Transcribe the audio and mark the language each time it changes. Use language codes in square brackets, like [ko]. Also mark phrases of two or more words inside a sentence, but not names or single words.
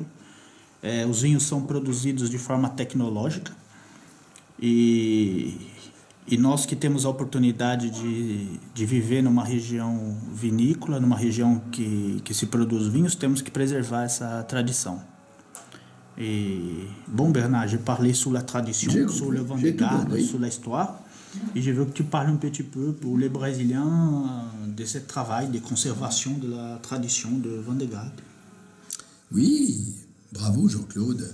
[pt] Os vinhos são produzidos de forma tecnológica e nós que temos a oportunidade de viver numa região vinícola, numa região que se produz vinhos, temos que preservar essa tradição. [fr] Bon, Bernard, j'ai parlé sur la tradition, sur le vin de garde, sur l'histoire, et je veux que tu parles un petit peu pour les Brésiliens de ce travail de conservation de la tradition de vin de garde. Oui, bravo Jean-Claude.